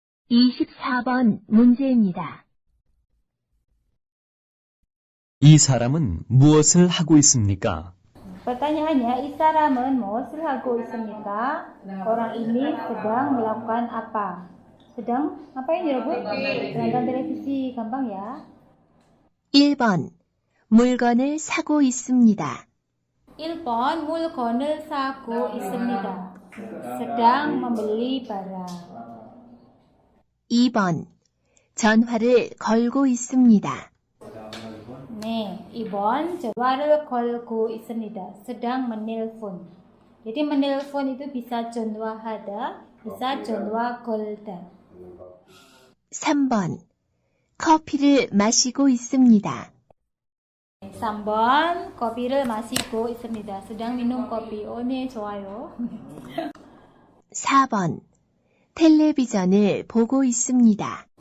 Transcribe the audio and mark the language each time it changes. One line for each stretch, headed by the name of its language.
Korean: (24번) 문제입니다. 이 사람은 무엇을 하고 있습니까? Pertanyaannya, 이 사람은 무엇을 하고 있습니까?
Indonesian: Orang ini sedang melakukan apa? Sedang ngapain ya, Bu? Nonton televisi, gampang ya.
Korean: 1번, 물건을 사고 있습니다. 1번, 물건을 사고 있습니다.
Indonesian: sedang membeli barang.
Korean: 2번, 전화를 걸고 있습니다. 네, 2번, 전화를 걸고 있습니다.
Indonesian: sedang menelpon. Jadi menelpon itu bisa 전화하다, bisa
Korean: 전화 걸다. 3번, 커피를 마시고 있습니다. 3번, kopi를 마시고 있습니다.
Indonesian: sedang minum kopi.
Korean: 네, 좋아요. 4번, 텔레비전을 보고 있습니다.